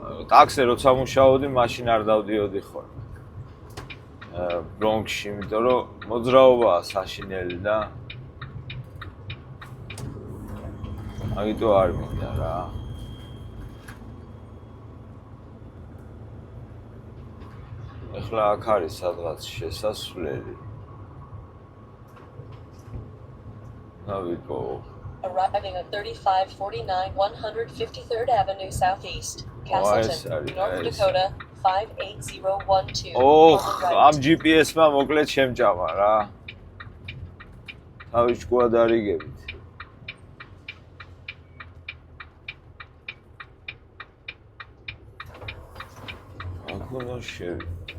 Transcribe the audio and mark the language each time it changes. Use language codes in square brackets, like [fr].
[ka] ტაქსი როცა მუშაობდი, მაშინ არ დავდიოდი ხოლმე. ბრონქსში, იმიტომ რომ მოძრაობაა საშინელი და ამიტომ არ მინდა რა. ეხლა აქ არის სადღაც შესასვლელი. ავიკო. [en] Arriving at 3549 153rd Avenue Southeast, Castleton, North Dakota 58012 on the right. [ka] ამ GPS-მა მოკლედ შემჭამა რა. თავი ჭკუად არიგებით. აქ უნდა შევიდე.